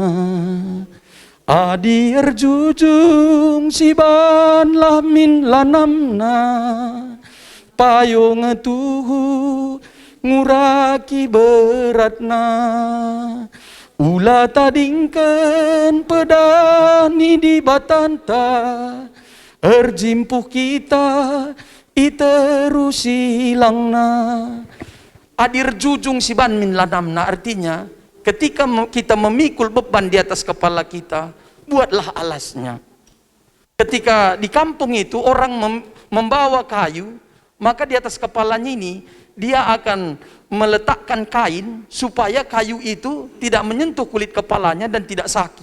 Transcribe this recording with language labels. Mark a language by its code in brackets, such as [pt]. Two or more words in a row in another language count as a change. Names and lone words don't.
[btx] Adi erjujung sibanlah min lanamna, payung tuhu nguraki beratna. Ula tadingken pedani di batanta, erjimpuh kita iterus hilangna. Adir jujung siban min lanamna, [id] artinya ketika kita memikul beban di atas kepala kita, buatlah alasnya. Ketika di kampung itu orang membawa kayu, maka di atas kepalanya ini dia akan meletakkan kain supaya kayu itu tidak menyentuh kulit kepalanya dan tidak sakit.